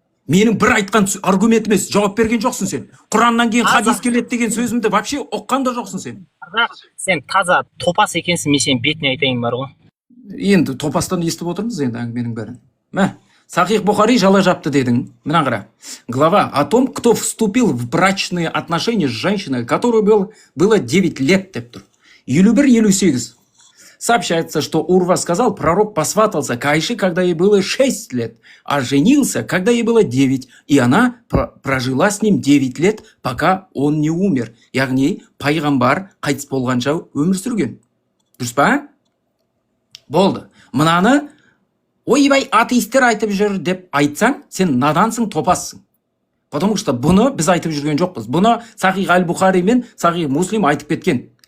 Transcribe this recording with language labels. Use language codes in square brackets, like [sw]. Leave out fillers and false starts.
[kk] Менің бір айтқан аргументіме жауап берген жоқсың сен. Құраннан кейін хадис келеді деген сөзімді вообще оққан да жоқсың сен. Сен таза топас екенсің, мен сенің бетіне айтайын бар ғой. Енді топастан естіп отырмыз енді әңгіменің бәрін. Сахих Бухари жала жапты дедің. Мына қара. [ru] Глава о том, кто вступил в брачные отношения с женщиной, которой было 9 лет [kk] деп тұр. [ru] 51-58. Сообщается, что Урва сказал, пророк посватался к Айше, когда ей было 6 лет, а женился, когда ей было 9, и она прожила с ним 9 лет, пока он не умер. [kk] Яғни, пайғамбар қайтыс болғанша өмір сүрген. Дұрыс па? Болды. Мынаны ойбай атеисттер айтып жүр деп айтсаң, сен надансың, топассың. [ru] Потому что [kk] бұны біз айтып жүрген жоқпыз. Бұны Сахих Аль-Бухари мен Сахих Муслим айтып кеткен.